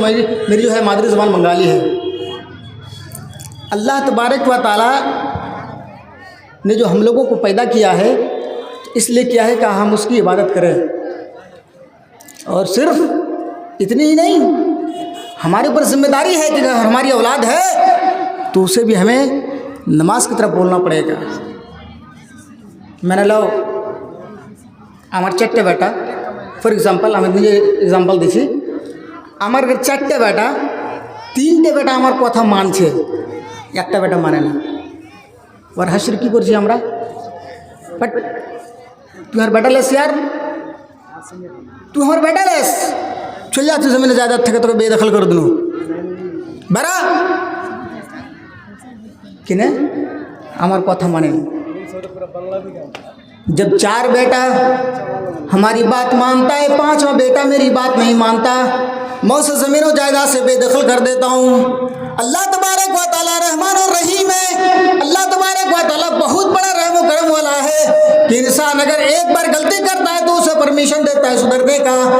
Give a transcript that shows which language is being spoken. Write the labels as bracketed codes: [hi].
[hi] मेरी जो है मादरी ज़बान बंगाली है। अल्लाह तबारक व तआला ने जो हम लोगों को पैदा किया है, इसलिए किया है कि हम उसकी इबादत करें, और सिर्फ इतनी ही नहीं, हमारे ऊपर जिम्मेदारी है कि अगर हमारी औलाद है तो उसे भी हमें नमाज की तरफ बोलना पड़ेगा। [bn] मैंने लो আমার 4টে বেটা, ফর এক্সাম্পল আমি নিজে এক্সাম্পল দিছি, আমার 4টে বেটা, 3টে বেটা আমার কথা মানছে, একটা বেটা মানে না, ওর হাসির কী করছি আমরা, বাট তুই আমার বেটা লেস यार, তুই আমার বেটা লেস, চলে যা, তুই জমিনে জায়দাদ থেকে তোকে বেদখল করে দিলু, বেড়া কিনে আমার কথা মানে না। [hi] जब 4 बेटा हमारी बात मानता है, 5वां बेटा मेरी बात नहीं मानता, मैं उसे ज़मीन और जायदाद से बेदखल कर देता हूँ। अल्लाह तबारक व तआला रहमान और रहीम है। अल्लाह तबारक व तआला बहुत बड़ा रहम व करम वाला है कि इंसान अगर एक बार गलती करता है तो उसे परमिशन देता है सुधरने का।